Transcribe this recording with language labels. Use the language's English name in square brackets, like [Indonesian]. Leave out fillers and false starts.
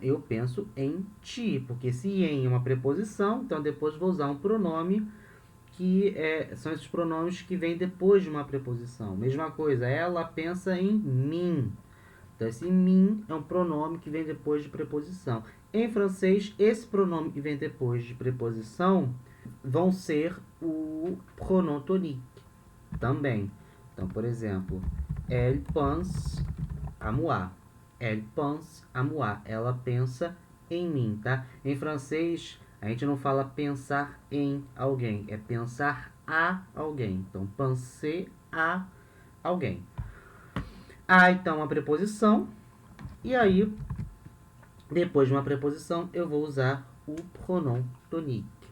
[Portuguese] Eu penso em ti, porque se em é uma preposição, então depois vou usar um pronome que são esses pronomes que vêm depois de uma preposição. Mesma coisa, ela pensa em mim. Então, esse mim é um pronome que vem depois de preposição. Em francês, esse pronome que vem depois de preposição vão ser o pronom tonique também. Então, por exemplo, [French] elle pense à moi. Elle pense à moi. [Portuguese] Ela pensa em mim, tá? Em francês, a gente não fala pensar em alguém, é pensar a alguém. Então, penser a alguém. Há, então, uma preposição. E aí, depois de uma preposição, eu vou usar o pronom tonique.